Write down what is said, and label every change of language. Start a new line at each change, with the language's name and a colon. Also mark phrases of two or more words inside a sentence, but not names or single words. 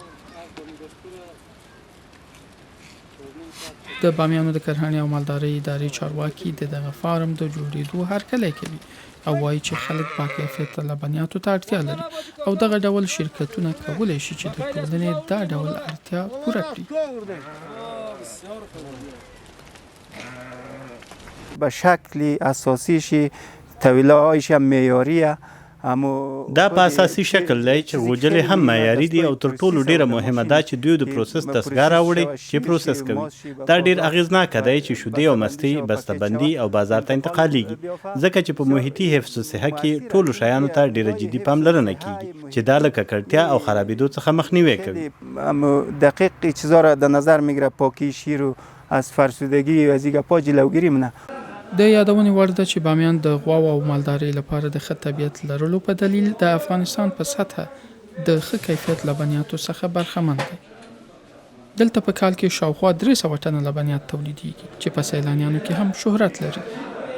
Pashto: د بامیانو د کرهڼې او مالدارۍ ادارې چارواکي دغه فارم د جوړېدو هرکلی کوي او وایي چې خلک باکیفیته لبنیاتو ته اړتیا لري او دغه ډول شرکتونه کولی شي چې د ټولنې دا ډول اړتیا پوره کړي.
Persian: به شکل اساسیش طویله‌هایش هم معیاریه.
Pashto: دا په اساسي شکل دی چې غوجلې هم معیاري دي او تر ټولو ډیره مهمه ده چې دوی د پروسس دستګاه راوړي چې پروسس کوي. دا ډیر اغیزناک دی چې شیدې او مستې بسته‌بندي او بازار ته انتقالیږي ځکه چې په محیطي حفظ و صحه کې ټولو شیانو ته ډیره جدي پاملرنه کیږي چې دا له ککړتیا او خرابېدو څخه مخنیوی کوي.
Persian: دقیق چیزا را در نظر میگیره، پاکی شیر و از فرسودگی و از دیگه پا جلوگیری منه.
Pashto: د یادونې وړ ده چې بامیان د غواو او مالدارۍ لپاره د ښه طبیعت لرلو په دلیل د افغانستان په سطحه د ښه کیفیت لبنیاتو څخه برخمن دی. دلته په کال کې شاوخوا 300 ټنه لبنیات تولیدیږي چې په سیلانیانو کې هم شهرت لري.